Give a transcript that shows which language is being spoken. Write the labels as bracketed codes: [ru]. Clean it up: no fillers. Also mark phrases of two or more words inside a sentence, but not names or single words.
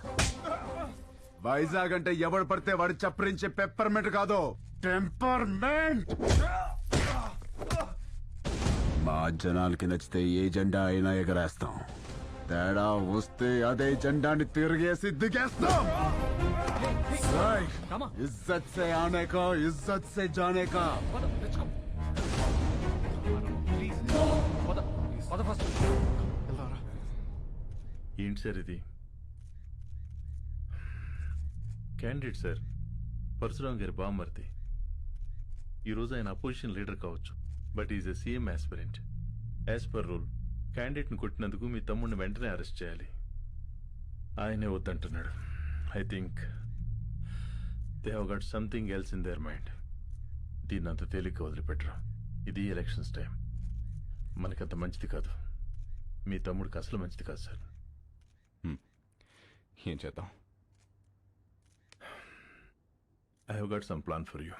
[te] వైజాగ్ అంటే ఎవడు పడితే వాడు చప్పరించే పెప్పర్మెంట్ కాదు, టెంపర్మెంట్. మా జనాలకి నచ్చితే ఏ జెండా అయినా ఎగరేస్తాం. తేడా వస్తే అదే జెండాని తిరిగేసి దిగేస్తాం. [hi] राय, इज़्ज़त से आने का, इज़्ज़त से जाने का. [te] ఏంటి సార్ ఇది? క్యాండిడేట్ సార్, పరశురామ్ గారి బామ్మర్ది. ఈరోజు ఆయన [en] opposition leader కావచ్చు, but is a CM aspirant. as per rule [te] క్యాండిడేట్ని కొట్టినందుకు మీ తమ్ముడిని వెంటనే అరెస్ట్ చేయాలి. ఆయనే వద్దంటున్నాడు. [en] I think they have got something else in their mind. [te] దీన్ని అంత తేలిగ్గా వదిలిపెట్టరు. ఇది [en] elections time, [te] మనకంత మంచిది కాదు. మీ తమ్ముడికి అసలు మంచిది కాదు సార్. ఏం చేద్దాం? [en] I have got some plan for you.